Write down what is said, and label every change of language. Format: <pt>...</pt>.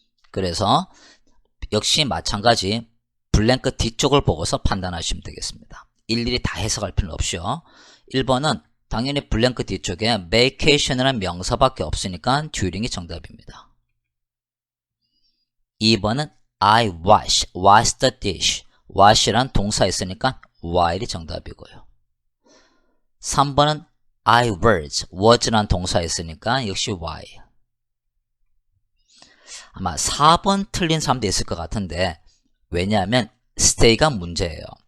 <ko>그래서 역시 마찬가지 블랭크 뒤쪽을 보고서 판단하시면 되겠습니다. 일일이 다 해석할 필요는 없이요. 1번은 당연히 블랭크 뒤쪽에 vacation이라는 명사밖에 없으니까 during이 정답입니다.</ko> <en>2번은 I wash the dish.</en> <ko>wash란 동사 있으니까 while이 정답이고요. 3번은 I was란 동사 있으니까 역시 while. 아마 4번 틀린 사람도 있을 것 같은데 왜냐하면 stay가 문제예요.</ko>